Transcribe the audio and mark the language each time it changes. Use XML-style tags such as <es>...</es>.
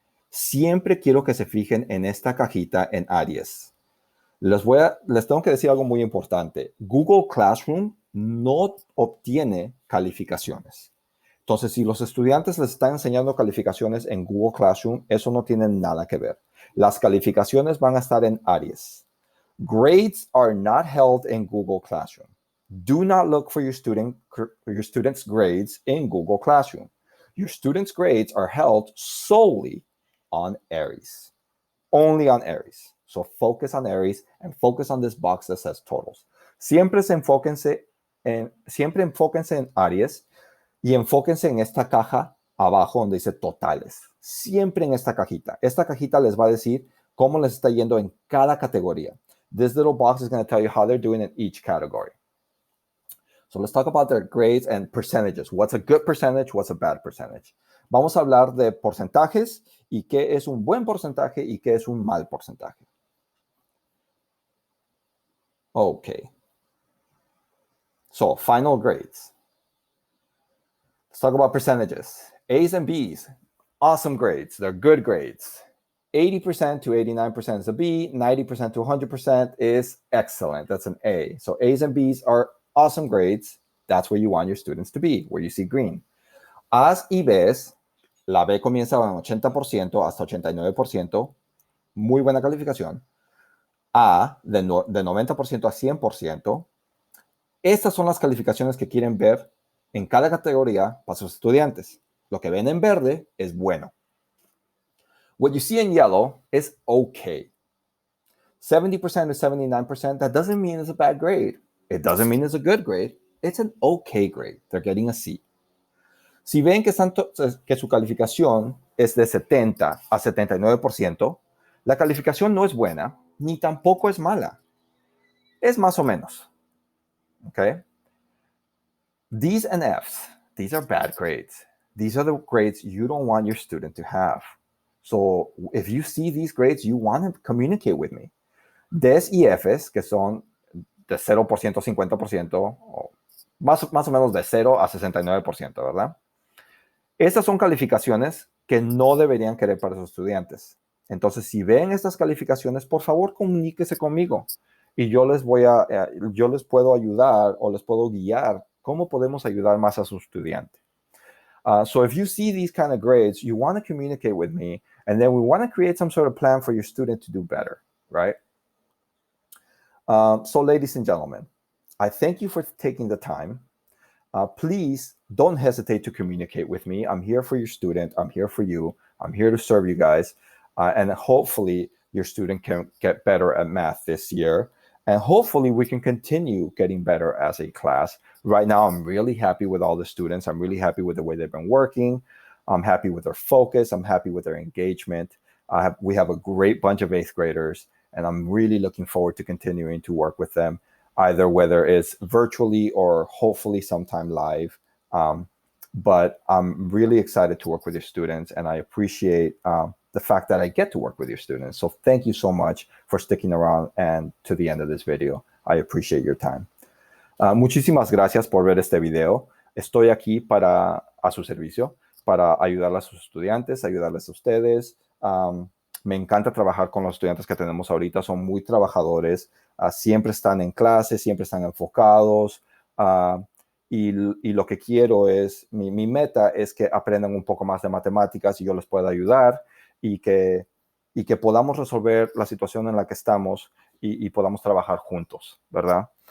<es>Siempre quiero que se fijen en esta cajita en Aries. Les tengo que decir algo muy importante. Google Classroom no obtiene calificaciones. Entonces, si los estudiantes les están enseñando calificaciones en Google Classroom, eso no tiene nada que ver. Las calificaciones van a estar en Aries.</es> <en>Grades are not held in Google Classroom. Do not look for your students' grades in Google Classroom. Your students' grades are held solely on Aries. Only on Aries. So focus on Aries and focus on this box that says totals.</en> <es>Siempre enfóquense en Aries y enfóquense en esta caja abajo donde dice totales. Siempre en esta cajita. Esta cajita les va a decir cómo les está yendo en cada categoría.</es> <en>This little box is going to tell you how they're doing in each category. So let's talk about their grades and percentages. What's a good percentage? What's a bad percentage?</en> <es>Vamos a hablar de porcentajes y qué es un buen porcentaje y qué es un mal porcentaje.</es> <en>Okay. So final grades. Let's talk about percentages. A's and B's, awesome grades. They're good grades. 80% to 89% is a B. 90% to 100% is excellent. That's an A. So A's and B's are awesome grades. That's where you want your students to be, where you see green.</en> <es>A's y B's, la B comienza en 80% hasta 89%. Muy buena calificación. A, de 90% a 100%. Estas son las calificaciones que quieren ver en cada categoría para sus estudiantes. Lo que ven en verde es bueno.</es> <en>What you see in yellow is okay. 70% to 79%, that doesn't mean it's a bad grade. It doesn't mean it's a good grade. It's an okay grade. They're getting a C.</en> <es>Si ven que su calificación es de 70 a 79%, la calificación no es buena, ni tampoco es mala. Es más o menos. Okay?</es> <en>D's and F's, these are bad grades. These are the grades you don't want your student to have. So if you see these grades, you want to communicate with me.</en> <es>D's y F's, que son de 0% a 50%, o más o menos de 0 a 69%, ¿verdad? Estas son calificaciones que no deberían querer para sus estudiantes. Entonces, si ven estas calificaciones, por favor, comuníquese conmigo. Y yo les puedo ayudar o les puedo guiar cómo podemos ayudar más a su estudiante.</es> <en>So if you see these kind of grades, you want to communicate with me, and then we want to create some sort of plan for your student to do better, right? So ladies and gentlemen, I thank you for taking the time. Please don't hesitate to communicate with me. I'm here for your student. I'm here for you. I'm here to serve you guys. And hopefully your student can get better at math this year. And hopefully we can continue getting better as a class. Right now, I'm really happy with all the students. I'm really happy with the way they've been working. I'm happy with their focus. I'm happy with their engagement. We have a great bunch of 8th graders, and I'm really looking forward to continuing to work with them, either whether it's virtually or hopefully sometime live. But I'm really excited to work with your students, and I appreciate the fact that I get to work with your students. So thank you so much for sticking around and to the end of this video. I appreciate your time.</en> <es>Muchísimas gracias por ver este video. Estoy aquí a su servicio, para ayudarle a sus estudiantes, ayudarles a ustedes. Me encanta trabajar con los estudiantes que tenemos ahorita, son muy trabajadores, siempre están en clase, siempre están enfocados, y lo que quiero es, mi meta es que aprendan un poco más de matemáticas y yo les pueda ayudar y que podamos resolver la situación en la que estamos y podamos trabajar juntos, ¿verdad?</es>